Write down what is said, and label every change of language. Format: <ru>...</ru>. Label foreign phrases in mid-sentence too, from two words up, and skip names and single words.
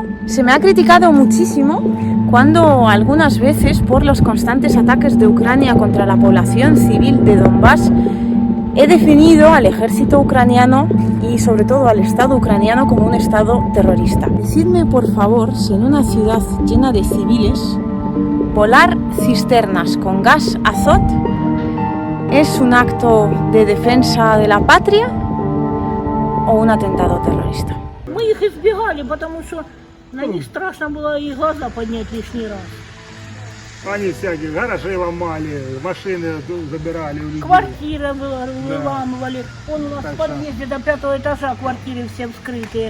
<es>Se me ha criticado muchísimo cuando algunas veces, por los constantes ataques de Ucrania contra la población civil de Donbass, he definido al ejército ucraniano y sobre todo al Estado ucraniano como un Estado terrorista. Decidme por favor si en una ciudad llena de civiles volar cisternas con gas azot es un acto de defensa de la patria o un atentado terrorista.</es> <ru>Мы их избегали, потому что на них страшно было и глаза поднять лишний раз. Они всякие гаражи ломали, машины забирали у людей. Квартиры выламывали. Он у нас Так в подъезде до 5-го этажа квартиры все вскрытые.</ru>